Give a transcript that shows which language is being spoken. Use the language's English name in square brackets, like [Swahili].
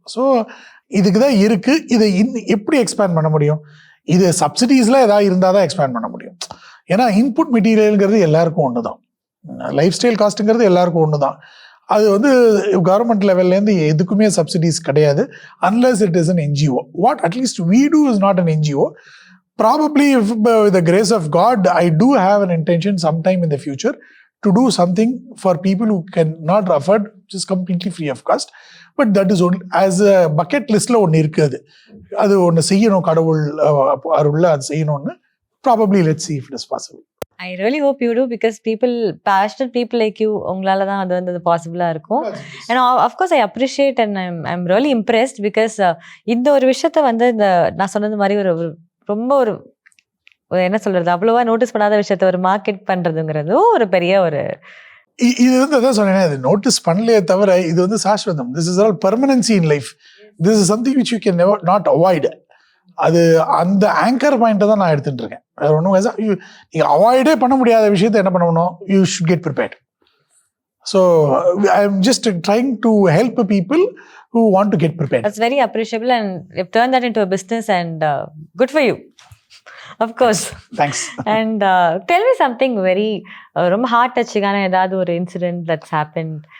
[Tamil] So இதுக்கு தான் இருக்குது. இதை எப்படி எக்ஸ்பேண்ட் பண்ண முடியும்? இது சப்சிடிஸ்லாம் ஏதாவது இருந்தால் தான் எக்ஸ்பேண்ட் பண்ண முடியும். ஏன்னா இன்புட் மெட்டீரியல்ங்கிறது எல்லாருக்கும் ஒன்று தான், லைஃப் ஸ்டைல் காஸ்ட்டுங்கிறது எல்லாருக்கும் ஒன்று தான். அது கவர்மெண்ட் லெவல்லேருந்து எதுக்குமே சப்சிடிஸ் கிடையாது, [English] Unless it is an NGO. What at least we do is not an NGO. Probably with the grace of God, I do have an intention sometime in the future to do something for people who cannot afford, which is completely free of cost. But that is only as a bucket listல [Tamil] ஒன்று இருக்குது, அது ஒன்று செய்யணும், கடவுள் அருள்ல அது செய்யணும்னு. [English] Probably let's see if it is possible. I really hope you do, because passionate people like you, [Tamil] உங்களால தான் அது பாசிபிளா இருக்கும். [English] And of course I appreciate and I'm really impressed, because [Tamil] இந்த ஒரு விஷயத்த இந்த நான் சொன்னது மாதிரி ரொம்ப என்ன சொல்றது, அவ்வளவா நோட்டீஸ் பண்ணாத விஷயத்த ஒரு மார்க்கெட் பண்றதுங்கிறது ஒரு பெரிய இது அதான் சொன்னேன், இது நோட்டீஸ் பண்ணலையே தவிர இது சாஸ்வதம். [English] This is all permanency in life. This is something which you can never not avoid. [Tamil] அது அந்த ஆங்கர் பாயிண்ட்டை தான் நான் எடுத்துட்டு இருக்கேன். நீங்கள் அவாய்டே பண்ண முடியாத விஷயத்தை என்ன பண்ணணும், [English] You should get prepared. So I am just trying to help people who want to get prepared. That's very appreciable, and you've turned that into a business, and good for you. Of course. Thanks. And tell me something very ரொம்ப heart touching [Tamil] ஆன ஏதாவது ஒரு [English] incident that's happened.